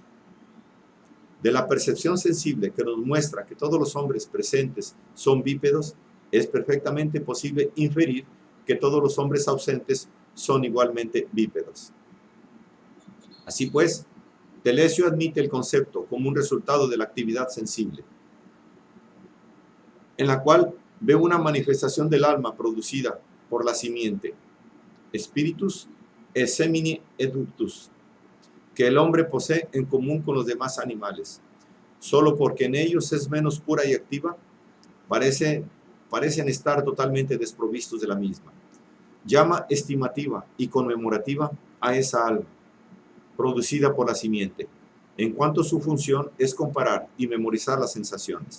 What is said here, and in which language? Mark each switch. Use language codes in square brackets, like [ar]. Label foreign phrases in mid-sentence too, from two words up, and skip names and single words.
[es] De la percepción sensible que nos muestra que todos los hombres presentes son bípedos, es perfectamente posible inferir que todos los hombres ausentes son igualmente bípedos. Así pues, Telesio admite el concepto como un resultado de la actividad sensible, en la cual ve una manifestación del alma producida por la simiente, [la] spiritus et semini eductus, [es] que el hombre posee en común con los demás animales. Solo porque en ellos es menos pura y activa, parecen estar totalmente desprovistos de la misma. Llama estimativa y conmemorativa a esa alma, producida por la simiente, en cuanto su función es comparar y memorizar las sensaciones.